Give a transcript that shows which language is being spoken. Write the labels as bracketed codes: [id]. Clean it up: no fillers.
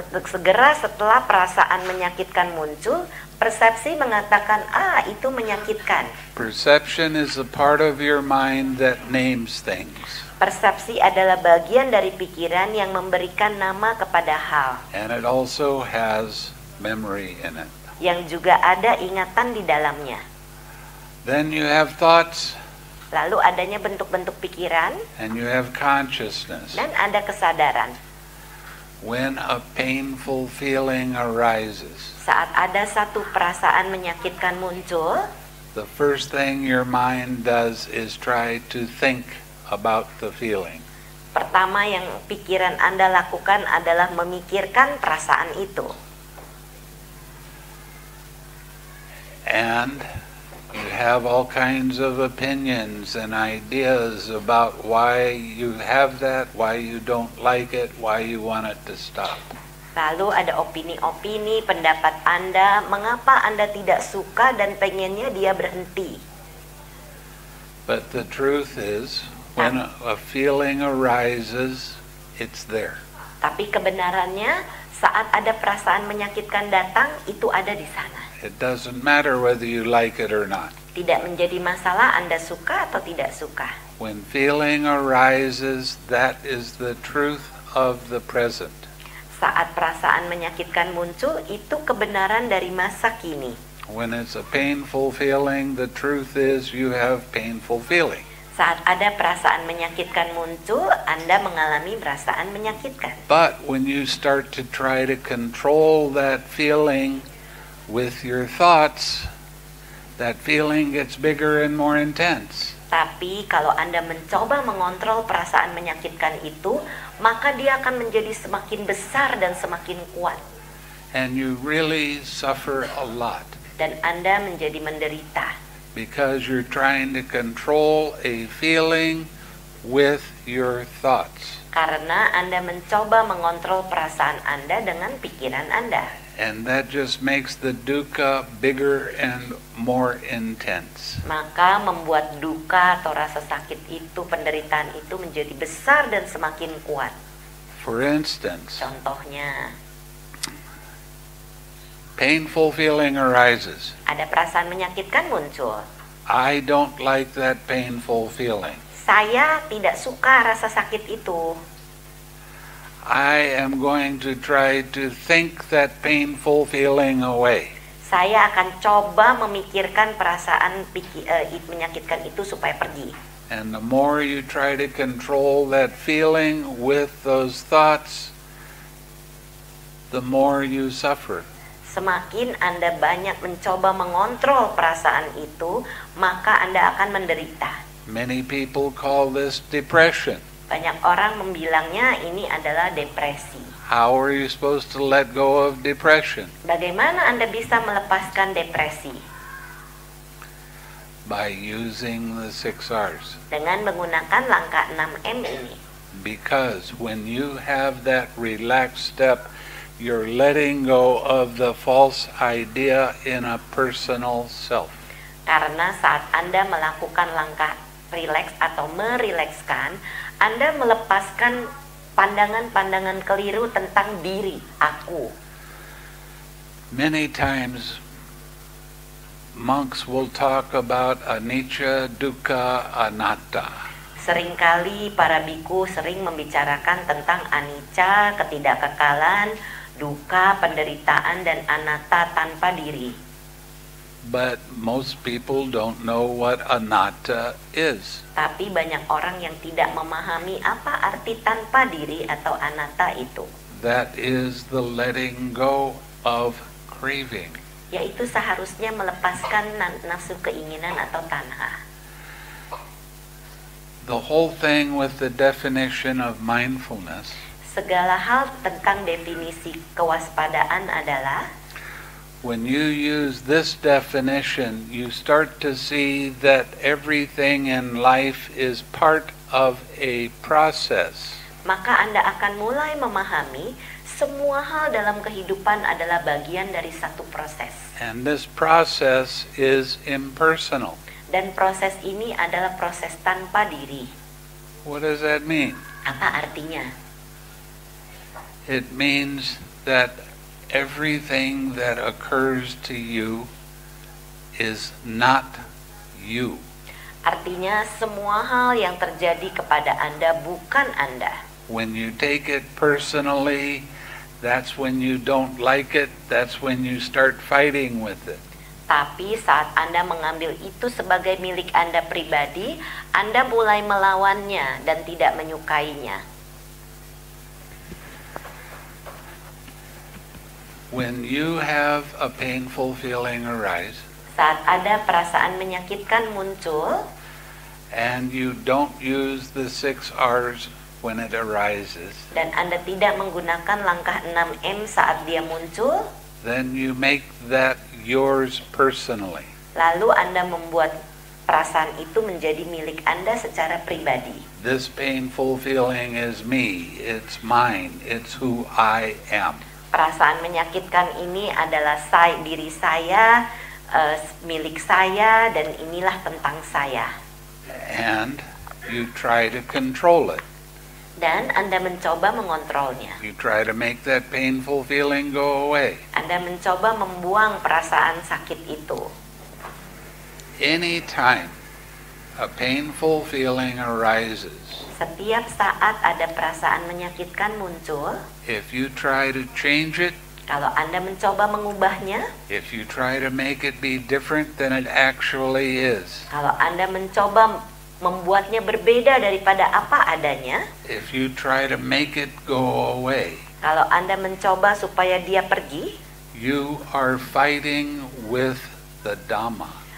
[id] Segera setelah perasaan menyakitkan muncul, persepsi mengatakan, itu menyakitkan. [en] Perception is a part of your mind that names things. [id] Persepsi adalah bagian dari pikiran yang memberikan nama kepada hal, [en] And it also has memory in it. [id] yang juga ada ingatan di dalamnya. [en] Then you have thoughts [id] Lalu adanya bentuk-bentuk pikiran [en] and you have consciousness. [id] dan ada kesadaran. [en] When a painful feeling arises, [id] Saat ada satu perasaan menyakitkan muncul, [en] the first thing your mind does is try to think about the feeling. [id] pertama yang pikiran Anda lakukan adalah memikirkan perasaan itu. [en] And you have all kinds of opinions and ideas about why you have that, why you don't like it, why you want it to stop. [id] Lalu ada opini-opini, pendapat Anda, mengapa Anda tidak suka dan pengennya dia berhenti. [en] But the truth is, when a feeling arises, it's there. [id] Tapi kebenarannya, saat ada perasaan menyakitkan datang, itu ada di sana. [en] It doesn't matter whether you like it or not. [id] Tidak menjadi masalah Anda suka atau tidak suka. [en] When feeling arises, that is the truth of the present. [id] Saat perasaan menyakitkan muncul, itu kebenaran dari masa kini. [en] When it's a painful feeling, the truth is you have painful feeling. [id] Saat ada perasaan menyakitkan muncul, Anda mengalami perasaan menyakitkan. [en] But when you start to try to control that feeling with your thoughts, that feeling gets bigger and more intense. [id] Tapi kalau Anda mencoba mengontrol perasaan menyakitkan itu, maka dia akan menjadi semakin besar dan semakin kuat. [en] And you really suffer a lot [id] Dan Anda menjadi menderita [en] because you're trying to control a feeling with your thoughts. [id] karena Anda mencoba mengontrol perasaan Anda dengan pikiran Anda. [en] And that just makes the dukkha bigger and more intense. [id] Maka membuat duka atau rasa sakit itu, penderitaan itu menjadi besar dan semakin kuat. [en] For instance, [id] Contohnya, [en] painful feeling arises. [id] ada perasaan menyakitkan muncul. [en] I don't like that painful feeling. [id] Saya tidak suka rasa sakit itu. [en] I am going to try to think that painful feeling away. [id] Saya akan coba memikirkan perasaan menyakitkan itu supaya pergi. [en] And the more you try to control that feeling with those thoughts, the more you suffer. [id] Semakin Anda banyak mencoba mengontrol perasaan itu, maka Anda akan menderita. [en] Many people call this depression. [id] Banyak orang membilangnya ini adalah depresi. [en] How are you supposed to let go of depression? [id] Bagaimana Anda bisa melepaskan depresi? [en] By using the 6 R's. [id] Dengan menggunakan langkah 6M ini. [en] Because when you have that relaxed step, you're letting go of the false idea in a personal self. [id] Karena saat Anda melakukan langkah rileks atau merilekskan, Anda melepaskan pandangan-pandangan keliru tentang diri, aku. [en] Many times monks will talk about anicca, dukkha, anatta. [id] Seringkali para biku sering membicarakan tentang anicca, ketidakkekalan, duka, penderitaan, dan anatta tanpa diri. [en] But most people don't know what anatta is. [id] Tapi banyak orang yang tidak memahami apa arti tanpa diri atau anatta itu. [en] That is the letting go of craving. [id] Yaitu seharusnya melepaskan nafsu keinginan atau tanha. [en] The whole thing with the definition of mindfulness [id] Segala hal tentang definisi kewaspadaan adalah [en] when you use this definition, you start to see that everything in life is part of a process. [id] maka Anda akan mulai memahami semua hal dalam kehidupan adalah bagian dari satu proses. [en] And this process is impersonal. [id] Dan proses ini adalah proses tanpa diri. [en] What does that mean? [id] Apa artinya? [en] It means that everything that occurs to you is not you. [id] Artinya semua hal yang terjadi kepada Anda bukan Anda. [en] When you take it personally, that's when you don't like it, that's when you start fighting with it. [id] Tapi saat Anda mengambil itu sebagai milik Anda pribadi, Anda mulai melawannya dan tidak menyukainya. [en] When you have a painful feeling arise, [id] Saat ada perasaan menyakitkan muncul, [en] and you don't use the 6 R's when it arises, [id] dan Anda tidak menggunakan langkah 6M saat dia muncul, [en] then you make that yours personally. [id] lalu Anda membuat perasaan itu menjadi milik Anda secara pribadi. [en] This painful feeling is me, it's mine, it's who I am. [id] Perasaan menyakitkan ini adalah diri saya, milik saya, dan inilah tentang saya. [en] And you try to control it. [id] Dan Anda mencoba mengontrolnya. [en] You try to make that painful feeling go away. [id] Anda mencoba membuang perasaan sakit itu. [en] Anytime a painful feeling arises, [id] Setiap saat ada perasaan menyakitkan muncul, [en] if you try to change it, [id] kalau Anda mencoba mengubahnya, [en] if you try to make it be different than it actually is, [id] kalau Anda mencoba membuatnya berbeda daripada apa adanya, [en] if you try to make it go away, [id] kalau Anda mencoba supaya dia pergi, [en] you are fighting with the Dhamma.